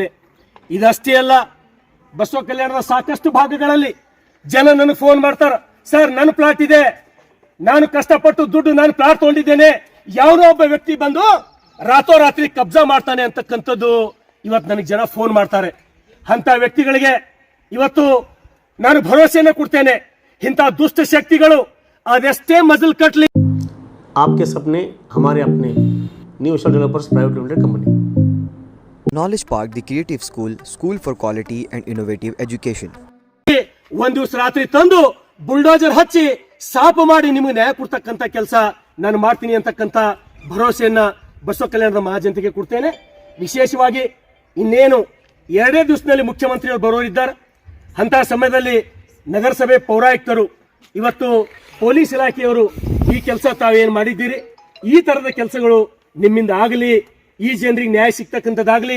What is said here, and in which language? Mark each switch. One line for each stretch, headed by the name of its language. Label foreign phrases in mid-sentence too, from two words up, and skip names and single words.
Kannada: ಇದಷ್ಟೇ ಅಲ್ಲ, ಬಸವ ಕಲ್ಯಾಣದ ಸಾಕಷ್ಟು ಭಾಗಗಳಲ್ಲಿ ಜನ ನನಗೆ ಫೋನ್ ಮಾಡ್ತಾರ, ಸರ್ ನನ್ನ ಪ್ಲಾಟ್ ಇದೆ, ನಾನು ಕಷ್ಟಪಟ್ಟು ದುಡ್ಡು ನಾನು ಪ್ಲಾಟ್ ತಗೊಂಡಿದ್ದೇನೆ, ಯಾವನೋ ಒಬ್ಬ ವ್ಯಕ್ತಿ ಬಂದು ರಾತ್ರೋರಾತ್ರಿ ಕಬ್ಜಾ ಮಾಡ್ತಾನೆ ಅಂತಕ್ಕಂಥದ್ದು ಇವತ್ತು ನನಗೆ ಜನ ಫೋನ್ ಮಾಡ್ತಾರೆ. ಅಂತ ವ್ಯಕ್ತಿಗಳಿಗೆ ಇವತ್ತು ನಾನು ಭರವಸೆಯನ್ನು ಕೊಡ್ತೇನೆ, ಇಂಥ ದುಷ್ಟ ಶಕ್ತಿಗಳು ಅದೆಷ್ಟೇ ಮಜಲ್ ಕಟ್ಲಿ.
Hindi: आपके सपने हमारे अपने न्यू एशिया डेवलपर्स प्राइवेट लिमिटेड कंपनी.
English: Knowledge Park, the creative school for quality and innovative education.
Kannada: ಒಂದು ದಿವಸ ರಾತ್ರಿ ತಂದು ಬುಲ್ಡೋಜರ್ ಹಚ್ಚಿ ಸಾಪು ಮಾಡಿ ನಿಮಗೆ ನ್ಯಾಯ ಕೊಡ್ತಕ್ಕಂಥ ಕೆಲಸ ನಾನು ಮಾಡ್ತೀನಿ ಅಂತಕ್ಕಂಥ ಭರವಸೆಯನ್ನ ಬಸವ ಕಲ್ಯಾಣದ ಮಹಾಜನತೆಗೆ ಕೊಡ್ತೇನೆ. ವಿಶೇಷವಾಗಿ ಇನ್ನೇನು 2 ದಿವಸದಲ್ಲಿ ಮುಖ್ಯಮಂತ್ರಿಗಳು ಬರೋರಿದ್ದಾರೆ. ಅಂತ ಸಮಯದಲ್ಲಿ ನಗರಸಭೆ ಪೌರಾಯುಕ್ತರು, ಇವತ್ತು ಪೊಲೀಸ್ ಇಲಾಖೆಯವರು ಈ ಕೆಲಸ ತಾವೇನು ಮಾಡಿದ್ದೀರಿ, ಈ ತರದ ಕೆಲಸಗಳು ನಿಮ್ಮಿಂದ ಆಗಲಿ, ಈ ಜನರಿಗೆ ನ್ಯಾಯ ಸಿಗ್ತಕ್ಕಂಥದ್ದಾಗಲಿ.